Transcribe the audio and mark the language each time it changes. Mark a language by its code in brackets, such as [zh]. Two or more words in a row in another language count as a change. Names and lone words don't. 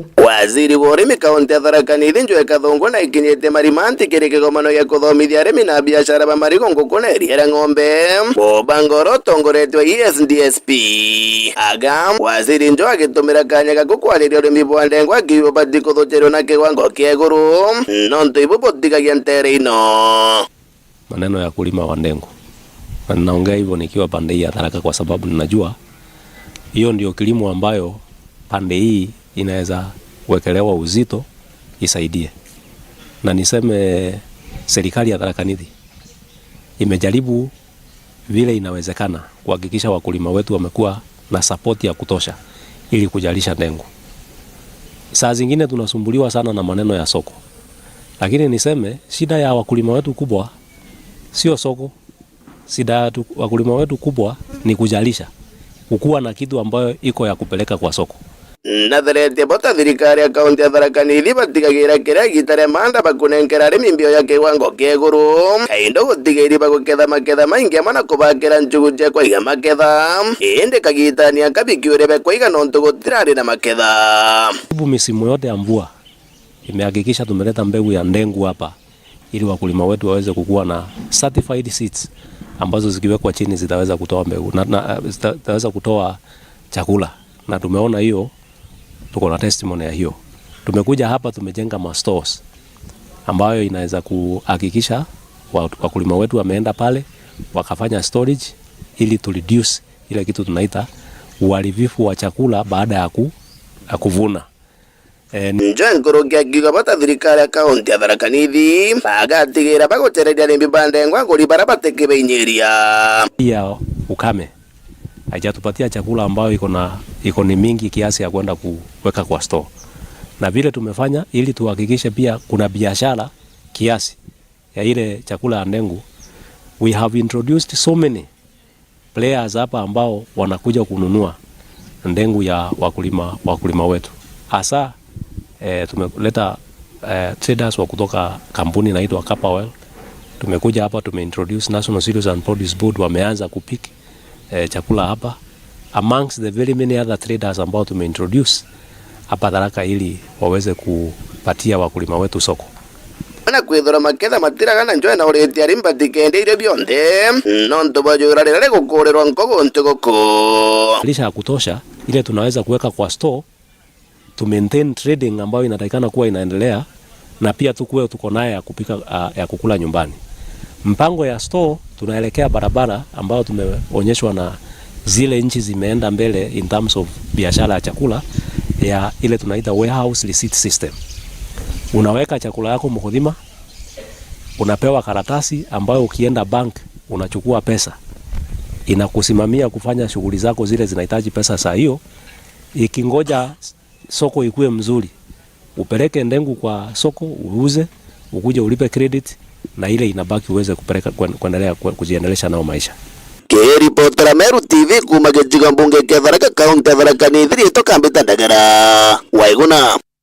[mer] Waziri wa urimi kaunti ya Tharaka Nithi Njoe Kathungu na ikinyete marimanti kiri kigomano gia kuthomithia arimi na biashara ba marigo ngukuna ria ng'ombe Boba Ngoro tongoretwe ESDSP aga waziri Njoe agitumira kanya ga gukwariria urimi bwa ndengu akiuga bati kuthucherwo na kiwango kia iguru nontu ibu botigagia ntere ino [sw] maneno ya kulima wa ndengu. Na naongea hivyo nikiwa pande hii ya Tharaka kwa sababu ninajua hiyo ndio kilimo ambayo pande hii inaweza wekelewa uzito isaidie. Na niseme serikali ya Tharaka Nithi imejaribu vile inawezekana kuhakikisha wakulima wetu wamekuwa na support ya kutosha ili kujalisha ndengu. Saa zingine tunasumbuliwa sana na maneno ya soko. Lakini niseme shida ya wakulima wetu kubwa sio soko. Shida ya wakulima wetu kubwa ni kujalisha. Kukuwa na kitu ambayo iko ya kupeleka kwa soko. [mer] Natharete bota thirikari ya kaunti ya Tharaka Nithi batigagira kiria gitare manda bakunenkera arimi mbio ya kiwango kia iguru kaindo gutigairi baguketha maketha maingi amana kubakira njugu cia kwaiga maketha indi kagitania kabikiure bekwaiga nontu gutirari na maketha. [sw] Misimu yote ya mvua imehakikisha tumeleta mbegu ya ndengu hapa ili wakulima wetu waweze kukuwa na [en] certified seeds [sw] ambazo zikiwekwa chini zitaweza kutoa mbegu na zitaweza kutoa chakula, na tumeona hiyo, tuko na testimony ya hiyo. Tumekuja hapa tumejenga ma stores ambayo inaweza kuhakikisha wakulima wetu wameenda pale wakafanya storage ili [en] to reduce [sw] ile kitu tunaita uharibifu wa chakula baada ya kuvuna. [mer] Njangorogia gigabata thirikari ya kaunti ya Tharaka Nithi bagatigira bagotereria arimi bandengwa ngori barabateke beinyeria. [sw] Pia ukame haijatupatia chakula ambayo iko ni mingi kiasi ya kwenda kuweka kwa store. Na vile tumefanya ili tuhakikishe pia kuna biashara kiasi ya ile chakula ya ndengu. [en] We have introduced so many players [sw] hapa ambao wanakuja kununua ndengu ya wakulima wetu. Hasa tumeleta traders wa kutoka kampuni inaitwa Capawell. Tumekuja hapa tumeintroduce National Cereals and Produce Board, wameanza kupick chakula hapa [en] amongst the very many other traders [sw] ambao tumeintroduce hapa Tharaka ili waweze kupatia wakulima wetu soko. [mer] Na kwithora maketha matiragana njoe na ureti arimba tikende ile bionde nonto bajurarere gukorerwa nkogo ntogoko [sw] lisha ya kutosha ile tunaweza kuweka kwa store [en] to maintain trading [sw] ambayo inatakikana kuwa inaendelea, na pia tuko naye ya kupika ya kukula nyumbani. Mpango ya store tunaelekea barabara ambayo tumeonyeshwa na zile nchi zimeenda mbele [en] in terms of [sw] biashara ya chakula ya ile tunaita [en] warehouse receipt system. [sw] Unaweka chakula yako mkodima, unapewa karatasi ambayo ukienda bank unachukua pesa, inakusimamia kufanya shughuli zako zile zinahitaji pesa saa hiyo. Ikingoja soko ikue mzuri, upeleke ndengu kwa soko uuze, ukuje ulipe credit, na ile inabaki uweze kupeleka kuendelea kujiendelesha nao maisha. [mer] Reporter Meru TV kuma gejiga mbunge kia Tharaka kaunti ya Tharaka Nithi toka Mbita Ndagara Waiguna.